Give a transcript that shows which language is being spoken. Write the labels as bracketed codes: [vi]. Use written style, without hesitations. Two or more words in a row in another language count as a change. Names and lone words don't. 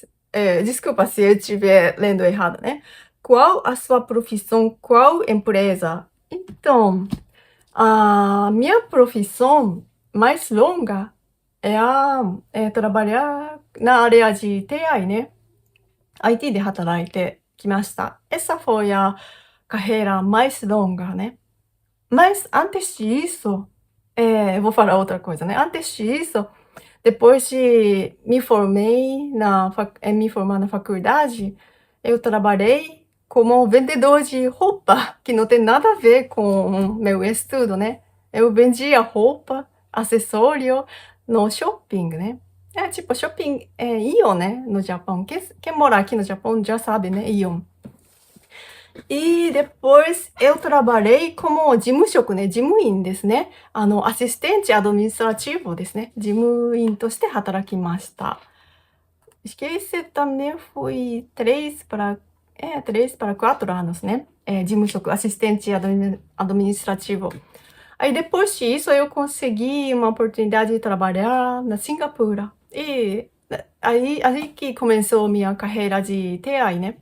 [pt] Desculpa se eu estiver lendo errado, né? Qual a sua profissão? Qual empresa? Então, a minha profissão mais longa é trabalhar na área de TI, né? [ja] IT で働いてきました。 [pt] Essa foi a carreira mais longa, né? Mas antes disso, eu vou falar outra coisa, né? Antes disso, depois de me me formar na faculdade, eu trabalhei como vendedor de roupa, que não tem nada a ver com meu estudo, né? Eu vendia roupa, acessório no shopping, né? Tipo shopping, Ion, né? No Japão. Quem mora aqui no Japão já sabe, né? Ion. E depois eu trabalhei como [ja] 事務職ね、事務員ですね。アシステントアドミニストラティブですね。事務員として働きました。 [pt] Que esse também foi 3 para 4 anos, né? 事務職、assistente administrativo. Aí depois disso eu consegui uma oportunidade de trabalhar na Singapura. E aí que começou minha carreira de TI, né?